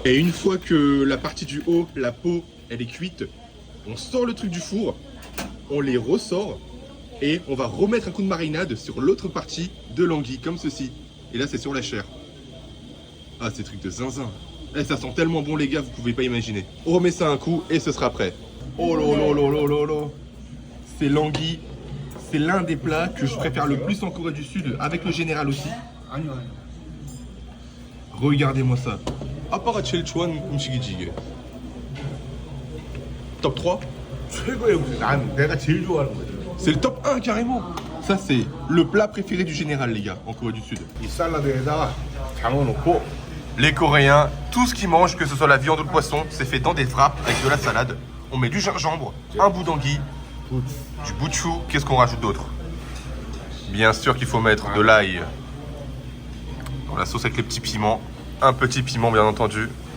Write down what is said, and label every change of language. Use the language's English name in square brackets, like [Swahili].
[French] Et une fois que la partie du haut, la peau, elle est cuite, on sort le truc du four, on les ressort et on va remettre un coup de marinade sur l'autre partie de l'anguille, comme ceci. Et là, c'est sur la chair. Ah, c'est truc de zinzin. Eh, ça sent tellement bon, les gars, vous pouvez pas imaginer. On remet ça un coup et ce sera prêt. Oh là là là là là là. C'est l'anguille c'est l'un des plats que je préfère le plus en Corée du Sud, avec le général aussi. Regardez-moi ça. [Korean] 아빠가 제일 좋아하는 음식이지 이게. [French] Top 3? [Korean] 최고의 음식. 난 내가 제일 좋아하는 거지. [French] C'est le top 1 carrément. Ça c'est le plat préféré du général les gars, en Corée du Sud. [Korean] 이 샐러드에다가 장어 넣고 [French] Les Coréens, tout ce qu'ils mangent, que ce soit la viande ou le poisson, c'est fait dans des wraps avec de la salade. On met du gingembre, un bout d'anguille, du bouchou. Qu'est-ce qu'on rajoute d'autre? Bien sûr qu'il faut mettre de l'ail. Dans la sauce avec les petits piments. Un petit piment bien entendu.